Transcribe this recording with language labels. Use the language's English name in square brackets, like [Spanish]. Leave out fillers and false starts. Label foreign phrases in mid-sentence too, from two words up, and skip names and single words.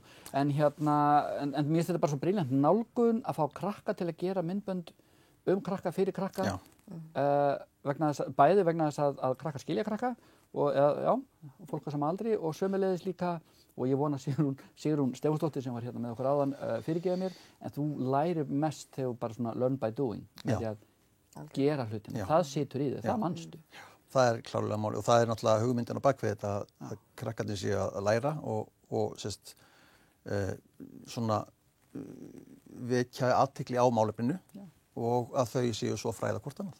[Icelandic] En mér finnst þetta bara svo brilljant nálgun að fá krakka til að gera myndbönd krakka fyrir krakka. Bæði vegna þess að krakkar skilja krakka og já, fólk á sama aldri og sömuleiðis líka, og ég vona Sigrún Stefánsdóttir sem var hérna með okkur áðan fyrirgefa mér, en þú lærir mest þegar þú bara svona [English] learn by doing, [Icelandic] með því að gera hlutina, það situr í þig, það manstu. Það er klárlega máli og það er náttúrulega hugmyndin á bakvið þetta að krakkarnir séu að læra og sérst svona vekja athygli á málefninu og að þau séu svo fræða hvort annað.